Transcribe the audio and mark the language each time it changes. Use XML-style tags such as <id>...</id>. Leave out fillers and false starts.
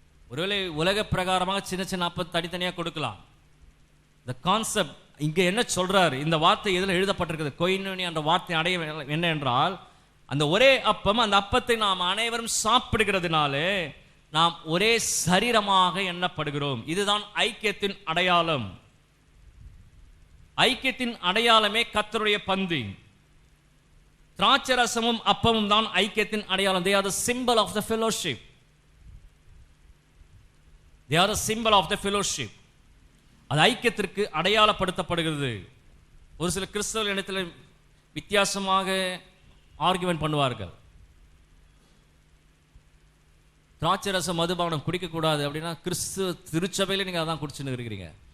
<ta>ஒருவேளை உலக பிரகாரமாக சின்ன சின்ன அப்பம் தனித்தனியாக கொடுக்கலாம். இந்த கான்செப்ட் இங்க என்ன சொல்றாரு, இந்த வார்த்தை எதில் எழுதப்பட்டிருக்கிறது, கொய்னோனியா என்ற வார்த்தை அடைய என்ன என்றால் அந்த ஒரே அப்பம், அந்த அப்பத்தை நாம் அனைவரும் சாப்பிடுகிறதுனாலே நாம் ஒரே சரீரமாக எண்ணப்படுகிறோம். இதுதான் ஐக்கியத்தின் அடையாளம். ஐக்கியத்தின் அடையாளமே கர்த்தருடைய பந்தி. திராட்சரசமும் அப்பமும் தான் ஐக்கியத்தின் அடையாளம்.</ta> <en>they are the symbol of the fellowship. they are the symbol of the fellowship.</en> <ta>அது ஐக்கியத்திற்கு அடையாளப்படுத்தப்படுகிறது. ஒரு சில கிறிஸ்தவ இடத்துல வித்தியாசமாக ஆர்குமெண்ட் பண்ணுவார்கள். திராட்சரசம் மதுபானம் குடிக்கக்கூடாது அப்படின்னா கிறிஸ்துவ திருச்சபையில் நீங்கள் அதான் குடிச்சுன்னு இருக்கிறீங்க.</ta>